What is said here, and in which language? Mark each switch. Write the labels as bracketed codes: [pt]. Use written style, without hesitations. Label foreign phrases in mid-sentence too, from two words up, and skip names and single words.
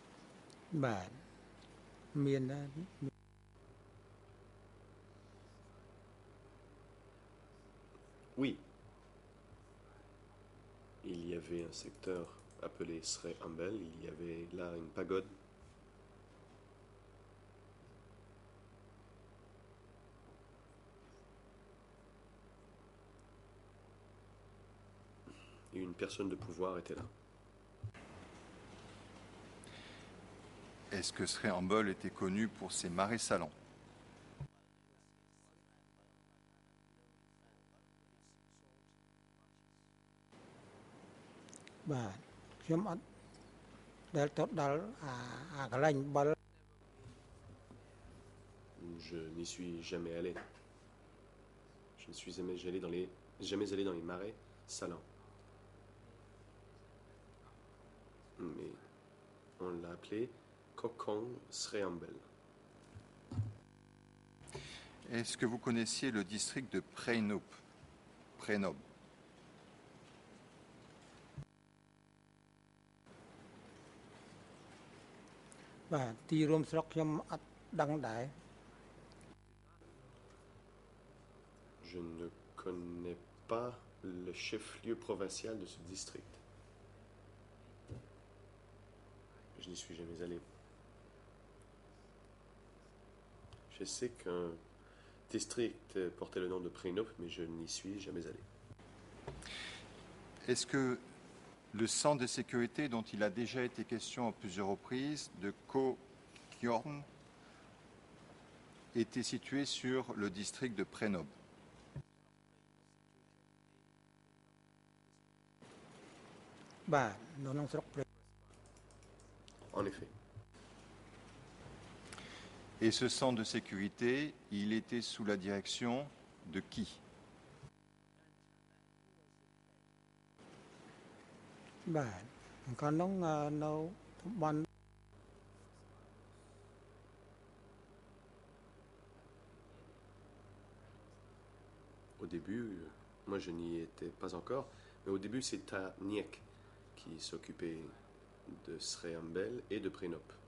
[km] បាទមានដែរ [fr] Oui. Il y avait un secteur appelé Sre Ambel. Il y avait là une pagode. Et une personne de pouvoir était là. Est-ce que Sri Ambel était connu pour ses marais salants? [km] បាទខ្ញុំអត់ដែលទៅដល់កន្លែងអំបិល [fr] Je n'y suis jamais allé. Je ne suis jamais allé dans les marais salants. Mais on l'a appelé Kokong Sre Ambel. Est-ce que vous connaissiez le district de Prenob? Prenob. [km] បាទទីរួមស្រុកខ្ញុំអត់ដឹងដែរ [fr] Je ne connais pas le chef-lieu provincial de ce district. Je n'y suis jamais allé. Je sais qu'un district portait le nom de Prenob, mais je n'y suis jamais allé. Est-ce que le centre de sécurité dont il a déjà été question à plusieurs reprises, de Ko-Kyorn, était situé sur le district de Prenob? [km] បាទនៅក្នុងស្រុកព្រៃ [fr] En effet. Et ce centre de sécurité, il était sous la direction de qui? [km] បាទកាលនោះនៅតំបន់ [fr] Au début, moi je n'y étais pas encore, mais au début c'est Ta Niek qui s'occupait de Sre Ambel et de Prenob.